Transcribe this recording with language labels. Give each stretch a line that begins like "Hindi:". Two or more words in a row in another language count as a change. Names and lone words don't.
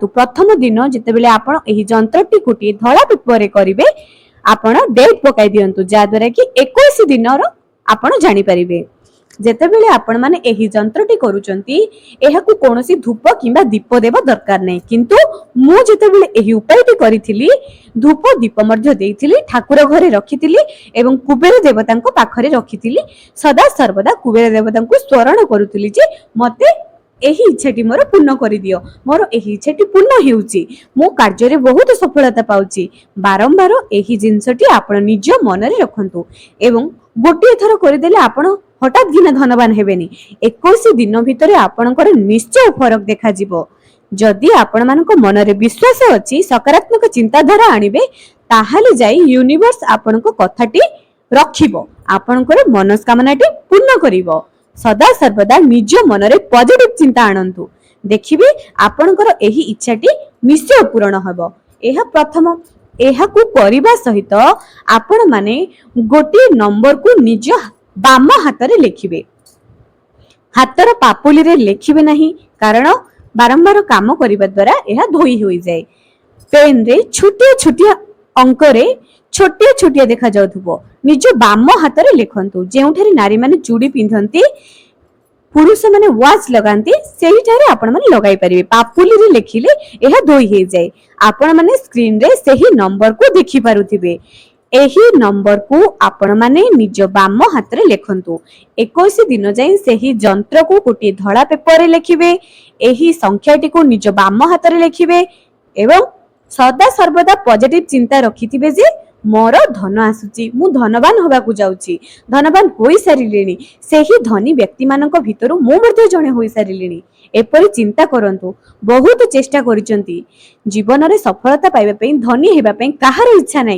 Odia: ପ୍ରଥମ ଦିନ ଯେତେବେଳେ ଆପଣ ଏହି ଯନ୍ତ୍ରଟି କୋଟି ଧଳା ପେପର ରେ କରିବେ ଆପଣ ଡେଟ ପକାଇ ଦିଅନ୍ତୁ, ଯାହାଦ୍ୱାରା କି 21 ଦିନର ଆପଣ ଜାଣି ପାରିବେ। ଯେତେବେଳେ ଆପଣ ମାନେ ଏହି ଯନ୍ତ୍ରଟି କରୁଛନ୍ତି ଏହାକୁ କୌଣସି ଧୂପ କିମ୍ବା ଦୀପ ଦେବା ଦରକାର ନାହିଁ, କିନ୍ତୁ ମୁଁ ଯେତେବେଳେ ଏହି ଉପାୟଟି କରିଥିଲି ଧୂପ ଦୀପ ମଧ୍ୟ ଦେଇଥିଲି, ଠାକୁର ଘରେ ରଖିଥିଲି ଏବଂ କୁବେର ଦେବତାଙ୍କ ପାଖରେ ରଖିଥିଲି। ସଦା ସର୍ବଦା କୁବେର ଦେବତାଙ୍କୁ ସ୍ମରଣ କରୁଥିଲି ଯେ ମତେ ଏହି ଇଚ୍ଛାଟି ମୋର ପୂର୍ଣ୍ଣ କରି ଦିଅ, ମୋର ଏହି ଇଚ୍ଛାଟି ପୂର୍ଣ୍ଣ ହେଉଛି, ମୋ କାର୍ଯ୍ୟ ରେ ବହୁତ ସଫଳତା ପାଉଛି। ବାରମ୍ବାର ଏହି ଜିନିଷଟି ଆପଣ ନିଜ ମନ ରେ ରଖନ୍ତୁ ଏବଂ ଗୋଟେ ଥର କରିଦେଲେ ଆପଣ ହଠାତ ଗିନା ଧନବାନ ହେବେନି। 21 ଦିନ ଭିତରେ ଆପଣଙ୍କର ନିଶ୍ଚୟ ଫରକ ଦେଖା ଯିବ। ଯଦି ଆପଣ ମାନଙ୍କ ମନ ରେ ବିଶ୍ୱାସ ଅଛି, ସକାରାତ୍ମକ ଚିନ୍ତାଧାରା ଆଣିବେ, ତାହାହେଲେ ଯାଇ ୟୁନିଭର୍ସ ଆପଣଙ୍କ କଥାଟି ରଖିବ, ଆପଣଙ୍କର ମନସ୍କାମନାଟି ପୂର୍ଣ୍ଣ କରିବ। ସଦା ସର୍ବଦା ନିଜ ମନ ରେ ପଜିଟିଭ ଚିନ୍ତା ଆଣନ୍ତୁ, ଦେଖିବେ ଆପଣଙ୍କର ଏହି ଇଚ୍ଛାଟି ନିଶ୍ଚୟ ପୂର୍ଣ୍ଣ ହେବ। ଏହା ପ୍ରଥମ ଏହାକୁ କରିବା ସହିତ ଆପଣ ମାନେ ଗୋଟେ ନମ୍ବରକୁ ନିଜ ବାମ ହାତ ରେ ଲେଖିବେ, ହାତର ପାପୁଲି ରେ ଲେଖିବେ ନାହିଁ, କାରଣ ବାରମ୍ବାର କାମ କରିବା ଦ୍ୱାରା ଏହା ଧୋଇ ହୋଇ ଯାଏ। ପେନ ରେ ଛୋଟ ଛୋଟ ଅଙ୍କ ରେ ଛୋଟ ଛୋଟ ଦେଖା ଯାଉଥିବ, ନିଜ ବାମ ହାତ ରେ ଲେଖନ୍ତୁ। ଯେଉଁଠାରେ ନାରୀ ମାନେ ଚୁଡ଼ି ପିନ୍ଧନ୍ତି, ପୁରୁଷ ମାନେ ୱାଚ ଲଗାନ୍ତି, ସେହି ଠାରେ ଆପଣ ମାନେ ଲଗାଇ ପାରିବେ। ପାପୁଲି ରେ ଲେଖିଲେ ଏହା ଧୋଇ ହେଇ ଯାଏ। ଆପଣ ମାନେ ସ୍କ୍ରିନ ରେ ସେହି ନମ୍ବରକୁ ଦେଖି ପାରୁଥିବେ। ଏହି ନମ୍ବରକୁ ଆପଣ ମାନେ ନିଜ ବାମ ହାତ ରେ ଲେଖନ୍ତୁ। 21 ଦିନ ଯାଏ ସେହି ଯନ୍ତ୍ରକୁ ଗୋଟେ ଧଳା ପେପର ରେ ଲେଖିବେ, ଏହି ସଂଖ୍ୟାଟିକୁ ନିଜ ବାମ ହାତ ରେ ଲେଖିବେ ଏବଂ ସଦା ସର୍ବଦା ପଜିଟିଭ ଚିନ୍ତା ରଖିଥିବେ ଯେ ମୋର ଧନ ଆସୁଛି, ମୁଁ ଧନବାନ ହେବାକୁ ଯାଉଛି, ଧନବାନ ହୋଇ ସାରିଲିଣି, ସେହି ଧନୀ ବ୍ୟକ୍ତି ମାନଙ୍କ ଭିତରୁ ମୁଁ ମଧ୍ୟ ଜଣେ ହୋଇ ସାରିଲିଣି। ଏପରି ଚିନ୍ତା କରନ୍ତୁ। ବହୁତ ଚେଷ୍ଟା କରିଛନ୍ତି ଜୀବନ ରେ ସଫଳତା ପାଇବା ପାଇଁ, ଧନୀ ହେବା ପାଇଁ କାହାର ଇଚ୍ଛା ନାହିଁ।